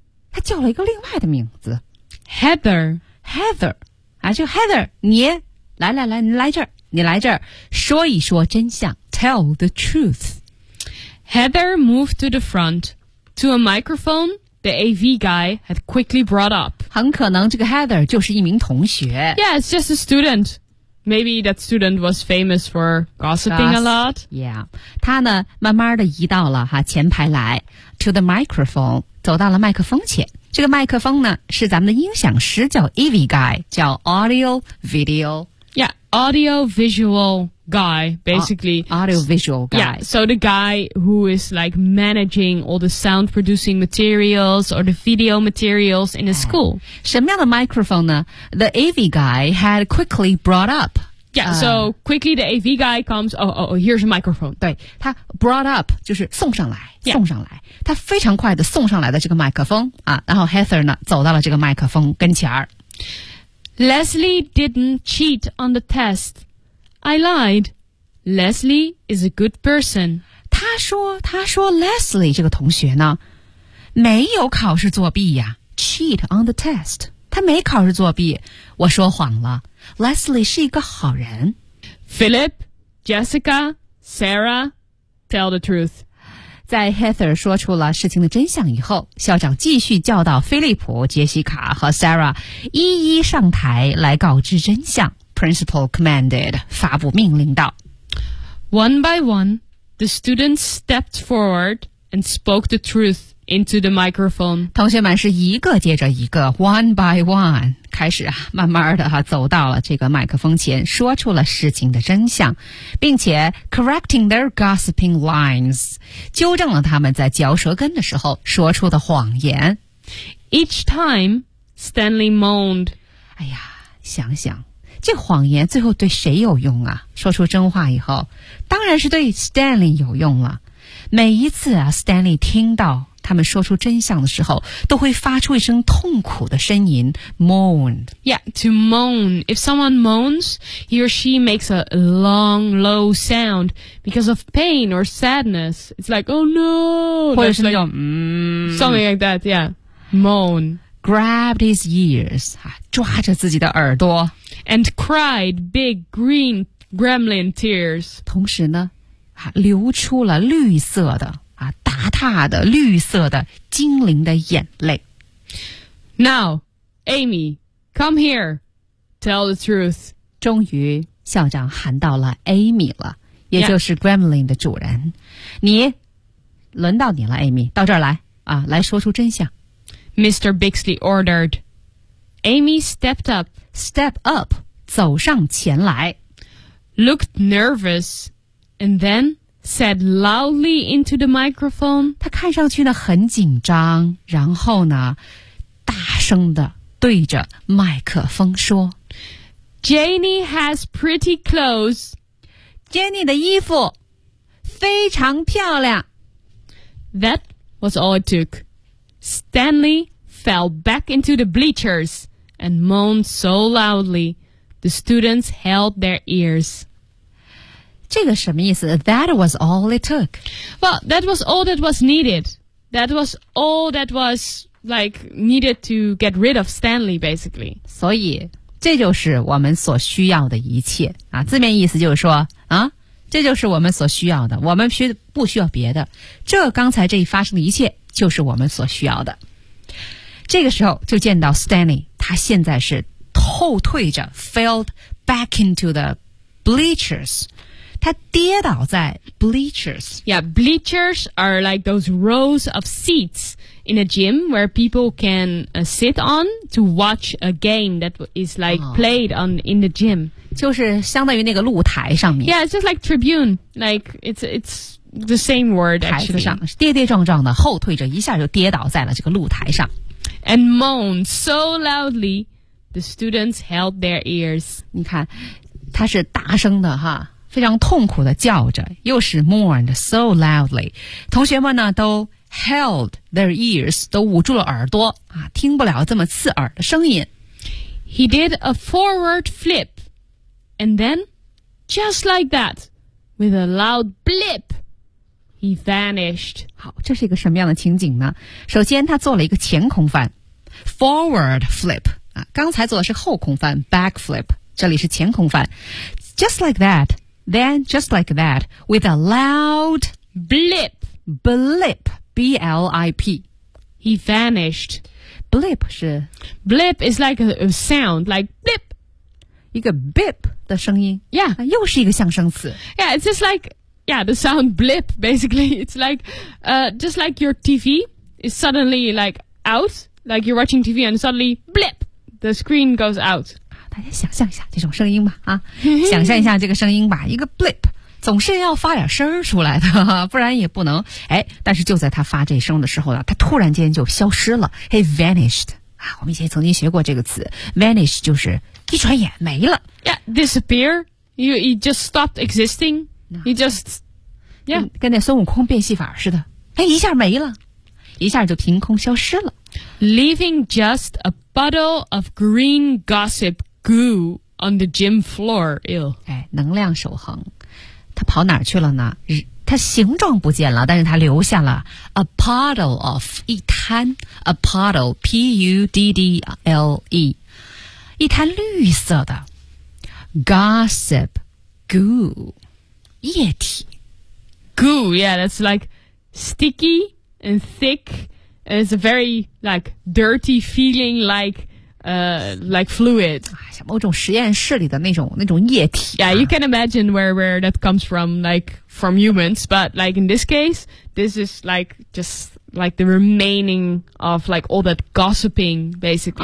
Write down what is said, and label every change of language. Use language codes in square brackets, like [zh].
[zh] 他叫了一个另外的名字。 [en] Heather. [zh] 啊就 Heather, 你来来来你来这儿你来这儿说一说真相。 [en] Tell the truth. Heather moved to the front, to a microphone the AV guy had quickly brought up. [zh] 很可能这个 Heather 就是一名同学。 [en] Yeah, it's just a student. Maybe that student was famous for gossiping a lot. Yeah. [zh] 他呢慢慢的移到了哈前排来 [en] to the microphone, [zh] 走到了麦克风前。这个麦克风呢是咱们的音响师叫 Evie Guy, 叫 Audio Video. [en] Yeah, Audio Visual Guy, basically. Audio Visual Guy. Yeah, so the guy who is like managing all the sound producing materials or the video materials in a school. [zh] 什么样的 [en] microphone 呢 The Evie Guy had quickly brought up. Yeah, so quickly the AV guy comes, here's a microphone. [zh] 对他 [en] brought up, [zh] 就是送上来、yeah. 送上来。他非常快地送上来的这个麦克风啊然后 Heather 呢走到了这个麦克风跟前儿。 [en] Leslie didn't cheat on the test. I lied. Leslie is a good person. [zh] 他说 Leslie 这个同学呢没有考试作弊呀 [en] cheat on the test. [zh] 他没考试作弊我说谎了。Leslie 是一个好人。 [en] Philip, Jessica, Sarah, tell the truth. [zh] 在 Heather 说出了事情的真相以后，校长继续教导菲利普、杰西卡和 Sarah 一一上台来告知真相。 [en] Principal commanded, [zh] 发布命令道。 [en] One by one, the students stepped forward and spoke the truth into the microphone. [zh] 同学们是一个接着一个 , [en] one by one. [zh] 开始啊慢慢的啊走到了这个麦克风前说出了事情的真相并且 [en] correcting their gossiping lines, [zh] 纠正了他们在嚼舌根的时候说出的谎言。 [en] Each time, Stanley moaned. [zh] 哎呀想想这谎言最后对谁有用啊说出真话以后当然是对 Stanley 有用了。每一次啊 Stanley 听到他们说出真相的时候都会发出一声痛苦的呻吟 moan. [en] Yeah, to moan. If someone moans, he or she makes a long, low sound because of pain or sadness. It's like, oh no! [zh] 或者是那种 [en] Something like that, yeah. Moan. Grabbed his ears, [zh] 抓着自己的耳朵 [en] And cried big green gremlin tears. [zh] 同时呢流出了绿色的大大的绿色的精灵的眼泪。 [en] Now, Amy, come here. Tell the truth. [zh] 终于校长喊到了 Amy 了，也就是 Gremlin 的主人。 [en] Yeah. [zh] 你，轮到你了 Amy, 到这儿来，啊，来说出真相。 [en] Mr. Bixley ordered. Amy stepped up. Step up, [zh] 走上前来。 [en] Looked nervous, and then... said loudly into the microphone. [zh] 他看上去呢很紧张然后呢大声地对着麦克风说 [en] Janie has pretty clothes. [zh] Janie 的衣服非常漂亮。 [en] That was all it took. Stanley fell back into the bleachers and moaned so loudly, the students held their ears. [zh] 这个什么意思 [en] That was all it took. Well, that was all that was needed. That was all that was, like, needed to get rid of Stanley, basically. [zh] 所以这就是我们所需要的一切啊，字面意思就是说啊，这就是我们所需要的我们不需要别的这刚才这一发生的一切就是我们所需要的。这个时候就见到 Stanley, 他现在是后退着 [en] fell back into the bleachers. [zh] 他跌倒在 bleachers. [en] Yeah, bleachers are like those rows of seats in a gym where people can sit on to watch a game that is like played on in the gym. [zh] 就是相当于那个露台上面。 [en] Yeah, it's just like tribune. Like, it's the same word, actually. [zh] 台子上跌跌撞撞的后退着一下就跌倒在了这个露台上。 [en] And moaned so loudly, the students held their ears. [zh] 你看他是大声的哈。非常痛苦地叫着又是 [en] mourned so loudly [zh] 同学们呢都 [en] held their ears [zh] 都捂住了耳朵啊，听不了这么刺耳的声音 [en] He did a forward flip And then just like that With a loud blip He vanished [zh] 好这是一个什么样的情景呢首先他做了一个前空翻 [en] Forward flip [zh] 啊，刚才做的是后空翻 [en] Back flip [zh] 这里是前空翻 [en] Just like thatThen, just like that, with a loud blip, blip, B-L-I-P, he vanished. [zh] Blip 是 [en] blip is like a sound, like blip. [zh] 一个 bip 的声音 [en] Yeah. [zh] 又是一个象声词 [en] Yeah, it's just like, yeah, the sound blip, basically. It's like, just like your TV is suddenly like out, like you're watching TV and suddenly blip, the screen goes out. [zh] 大家想象一下这种声音吧、啊、想象一下这个声音吧，一个 blip。总是要发点声出来的，不然也不能。哎，但是就在他发这声的时候呢，他突然间就消失了。 [en] He vanished. [zh] 啊，我们以前曾经学过这个词 ，vanish 就是一转眼没了。 [en] Yeah, disappear. He just stopped existing. He just yeah, [zh] 跟那孙悟空变戏法似的。哎，一下没了，一下就凭空消失了。 [en] Leaving just a puddle of green gossip goo on the gym floor. Ew. [zh] 哎，能量守恒。他跑哪儿去了呢？他形状不见了，但是他留下了 [en] a puddle of [zh] 一滩 a puddle p u d d l e 一滩绿色的 [en] gossip goo [zh] 液体 [en] goo yeah that's like sticky and thick and it's a very like dirty feeling like fluid. [zh] 某种实验室里的那种液体、啊、 [en] Yeah, you can imagine where that comes from, like from humans. But like in this case, this is like just like the remaining of like all that gossiping, basically.